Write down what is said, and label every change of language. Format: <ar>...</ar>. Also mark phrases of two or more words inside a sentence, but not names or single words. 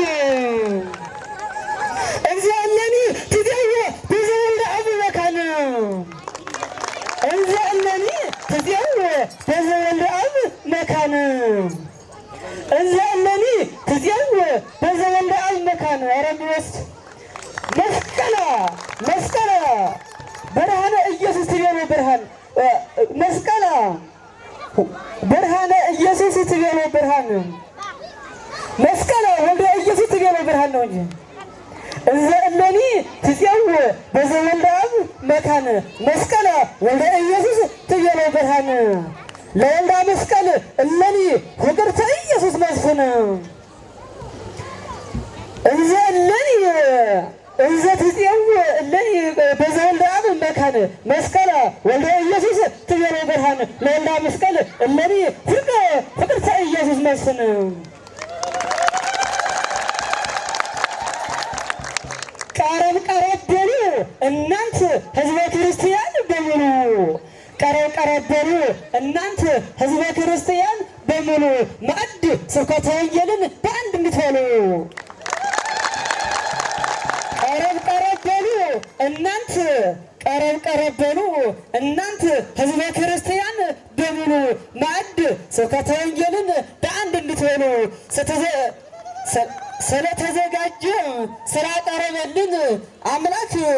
<gez>በዘወልደ አብ መካነ እንዘ እለኒ ትፄው በዘወልደ አብ መካነ እንዘ እለኒ ትፄው በዘወልደ አብ መካነ አረምስት መስቀለ ብርሃነ ኢየሱስ ትቤሎ ብርሃን መስቀለ ብርሃነ ኢየሱስ ትቤሎ ብርሃን መስቀለ ወልደ ኢየሱስ ትቤሎ ብርሃን</gez> <am>ነው እንጂ</am> <gez>እንዘ እለኒ ትፄው በዘወልደ አብ መካነ መስቀለ ወልደ ኢየሱስ ትቤሎ ብርሃን ለወልደ መስቀል እለኒ ፍቅርተ ኢየሱስ መስፍን እንዘ ትፄው እለኒ በዘወልደ አብ መካነ መስቀለ ወልደ ኢየሱስ ትቤሎ ብርሃን ለወልደ መስቀል እለኒ ፍቅርተ ኢየሱስ መስፍን</gez> <am>ቀረብ በሉ እናንተ ሕዝበ ክርስቲያን በሙሉ ቀረብ በሉ እናንተ ሕዝበ ክርስቲያን በሙሉ ማዕድ ስብከተ ወንጌልን በአንድ እንድትበሉ ቀረብ በሉ እናንተ ሕዝበ ክርስቲያን በሙሉ ማዕድ ስብከተ ወንጌልን በአንድ እንድትበሉ ስለተዘጋጀ ስላቀረበልን አምላክ</am>